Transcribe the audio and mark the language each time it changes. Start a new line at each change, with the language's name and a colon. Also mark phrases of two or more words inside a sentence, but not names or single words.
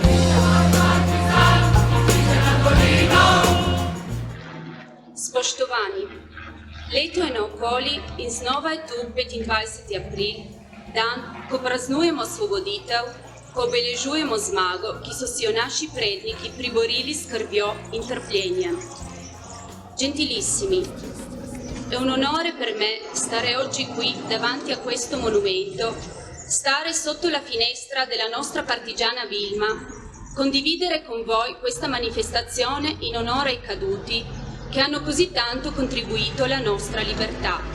Slovenian: Spoštovani, leto je naokoli in znova je tu 25. april, dan, ko praznujemo osvoboditev, ko obeležujemo zmago, ki so si jo naši predniki priborili s krvjo in trpljenjem.
Italian: Gentilissimi, è un onore per me stare oggi qui davanti a questo monumento, stare sotto la finestra della nostra partigiana Vilma, condividere con voi questa manifestazione in onore ai caduti che hanno così tanto contribuito alla nostra libertà.